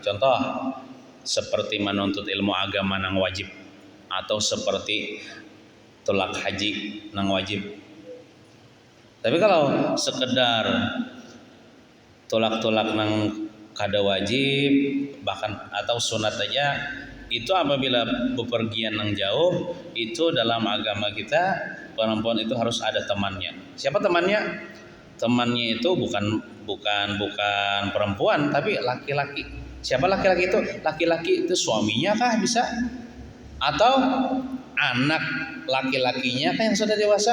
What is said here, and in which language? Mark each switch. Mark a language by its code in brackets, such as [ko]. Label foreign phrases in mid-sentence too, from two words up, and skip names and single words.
[id] Contoh seperti menuntut ilmu agama nang wajib, atau seperti tolak haji nang wajib. Tapi kalau sekedar tolak-tolak nang kada wajib bahkan atau sunat aja, itu apabila bepergian nang jauh, itu dalam agama kita perempuan itu harus ada temannya. Siapa temannya? Temannya itu bukan perempuan tapi laki-laki. Siapa laki-laki itu? Laki-laki itu suaminya kah bisa? Atau anak laki-lakinya kah yang sudah dewasa?